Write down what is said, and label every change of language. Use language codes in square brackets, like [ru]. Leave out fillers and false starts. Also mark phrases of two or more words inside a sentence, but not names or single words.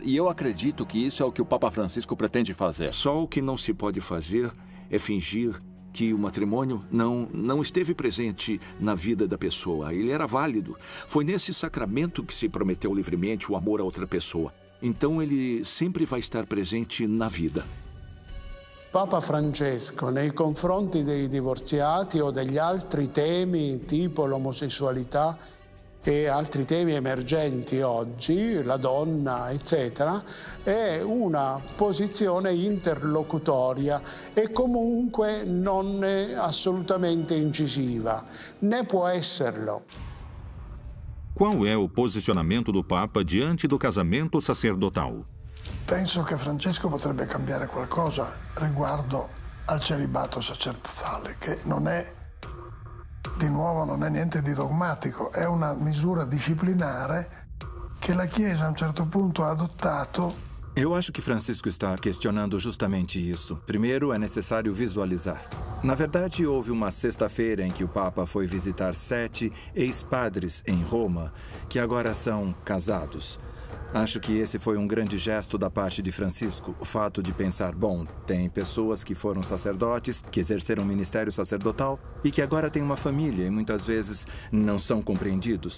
[pt] E eu acredito que isso é o que o Papa Francisco pretende fazer. Só o que não se pode fazer é fingir que o matrimônio não esteve presente na vida da pessoa. Ele era válido. Foi nesse sacramento que se prometeu livremente o amor a outra pessoa. Então ele sempre vai estar presente na vida. [it] Papa Francesco, nei confronti dei divorziati o degli altri temi tipo l'omosessualità e altri temi emergenti oggi, la donna, eccetera, è una posizione interlocutoria e comunque non è assolutamente incisiva, né può esserlo. [pt] Qual é o posicionamento do Papa diante do casamento sacerdotal? [it] Penso che Francesco potrebbe cambiare qualcosa riguardo al celibato sacerdotale, che non è, di nuovo, non è niente di dogmatico, è una misura disciplinare che la Chiesa a un certo punto ha adottato. [pt] Eu acho que Francisco está questionando justamente isso. Primeiro, é necessário visualizar. Na verdade, houve uma sexta-feira em que o Papa foi visitar 7 ex-padres em Roma, que agora são casados. Acho que esse foi um grande gesto da parte de Francisco. O fato de pensar, bom, tem pessoas que foram sacerdotes, que exerceram o ministério sacerdotal e que agora têm uma família e muitas vezes não são compreendidos.